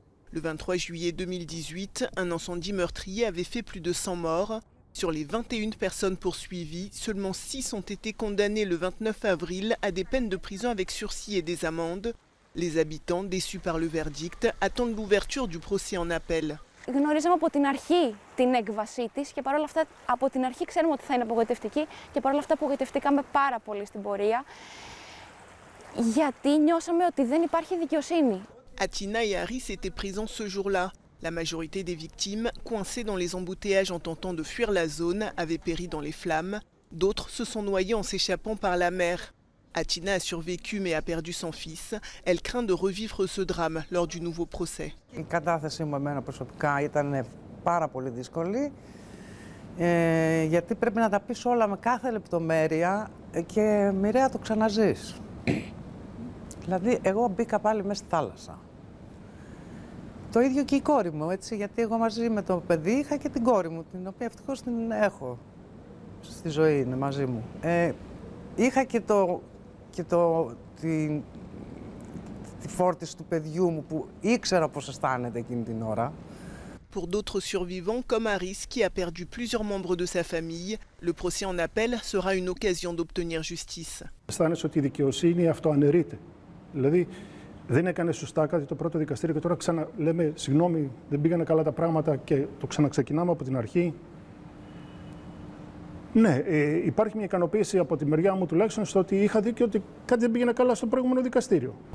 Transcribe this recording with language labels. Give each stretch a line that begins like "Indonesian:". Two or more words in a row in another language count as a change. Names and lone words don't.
French: Le 23 juillet 2018, un incendie meurtrier avait fait plus de 100 morts. Sur les 21 personnes poursuivies, seulement 6 ont été condamnées le 29 avril à des peines de prison avec sursis et des amendes. Les habitants, déçus par le verdict, attendent l'ouverture du procès en appel.
Greek: Γνωρίζαμε από την αρχή την έκβασή της και παρόλα αυτά από την αρχή ξέρουμε ότι θα είναι απογοητευτική και παρόλα αυτά απογοητευτήκαμε πάρα πολύ στην πορεία. Γιατί νιώσαμε ότι δεν υπάρχει δικαιοσύνη.
French: Atina et Haris étaient présents ce jour-là. La majorité des victimes, coincées dans les embouteillages en tentant de fuir la zone, avaient péri dans les flammes. D'autres se sont noyés en s'échappant par la mer. Atina a survécu mais a perdu son fils. Elle craint de revivre ce drame lors du nouveau procès.
Greek: Η κατάθεσή μου εμένα προσωπικά ήταν πάρα πολύ δύσκολη, γιατί πρέπει να τα πεις όλα με κάθε λεπτομέρεια και μοιραία το ξαναζείς. Δηλαδή, εγώ μπήκα πάλι μέσα στη θάλασσα. Το ίδιο και η κόρη μου, έτσι, γιατί εγώ μαζί με το παιδί είχα και την κόρη μου, την οποία ευτυχώς την έχω στη ζωή, είναι μαζί μου. Είχα τη φόρτιση του παιδιού μου που ήξερα πώς αισθάνεται εκείνη την ώρα.
French: Pour d'autres survivants, comme Haris, qui a perdu plusieurs membres de sa famille, le procès en appel sera une occasion d'obtenir justice.
Greek: Αισθάνεσαι ότι η δικαιοσύνη αυτοαναιρείται. Δηλαδή, δεν έκανε σωστά κάτι το πρώτο δικαστήριο και τώρα ξαναλέμε συγγνώμη, δεν πήγανε καλά τα πράγματα και το ξαναξεκινάμε από την αρχή. Ναι, υπάρχει μια ικανοποίηση από τη μεριά μου τουλάχιστον στο ότι είχα δίκιο ότι κάτι δεν πήγαινε καλά στο προηγούμενο δικαστήριο.